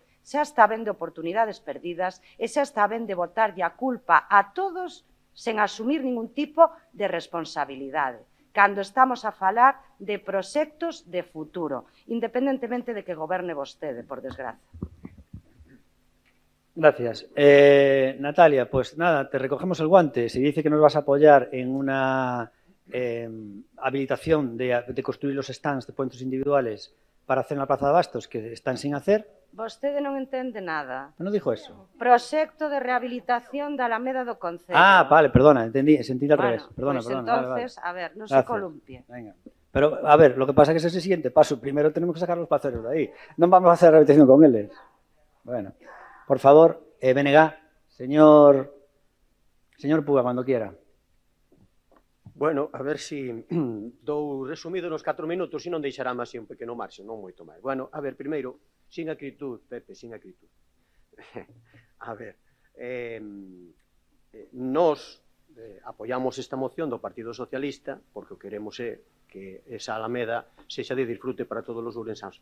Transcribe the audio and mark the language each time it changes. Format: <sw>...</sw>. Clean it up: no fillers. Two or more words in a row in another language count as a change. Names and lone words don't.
<gl>Xa está ben de oportunidades perdidas e xa está ben de botarlle a culpa a todos sen asumir ningún tipo de responsabilidade, cando estamos a falar de proxectos de futuro, independentemente de que goberne vostede, por desgracia.</gl> <es>Gracias. Natalia, pues nada, te recogemos el guante. Si dice que nos vas a apoyar en una habilitación de construir los stands de puentes individuales para hacer en la Plaza de Abastos, que están sin hacer.</es> <gl>Vostede non entende nada.</gl> <es>Non dijo eso.</es> <gl>Proxecto de rehabilitación da Alameda do Concello.</gl> <es>Ah, vale, perdona, entendí al revés. Perdona, pues perdona. Entonces, vale. A ver, no se columpie. Venga. Pero, a ver, lo que pasa es que ese es el siguiente paso. Primero tenemos que sacar los paceros de ahí. No vamos a hacer rehabilitación con él. Bueno, por favor, Benegá, señor Puga, cuando quiera.</es> <gl>Bueno, a ver si dou resumido nos 4 minutos e non deixará máis un pequeno marxo, non moito máis. Bueno, a ver, primeiro,</gl> <es>sin acritud,</es> <gl>Pepe,</gl> <es>sin acritud.</es> <gl>A ver, nos apoiamos esta moción do Partido Socialista porque o queremos é que esa alameda sexa de disfrute para todos os ourensáns.</gl>